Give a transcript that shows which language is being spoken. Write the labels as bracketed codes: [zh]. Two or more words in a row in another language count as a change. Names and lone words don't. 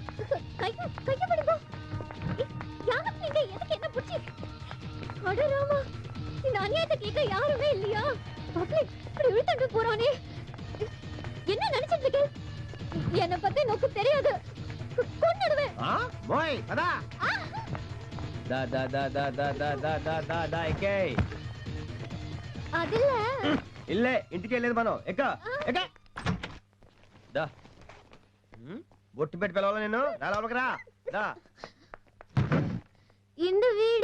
[ta] யாருமே இல்லையா? பப்ளிக் இப்படி இழுத்துட்டு போறானே, என்ன நினைச்சிட்டு இருக்க? என்ன பத்தி நோக்கு தெரியாது, கொன்னுடுவேன். மோய் பதா. [te] దా దా దా దా దా దా దా దా దా దా ఎక్కే. అదిల్ల ఇల్లే, ఇంటికి వెళ్ళేది మనం. ఎక్క ఎక్క. దా బొట్టు పెట్టి పిలవాలా నేను? నా లోపలికి రా. దా. ఇందు వీడు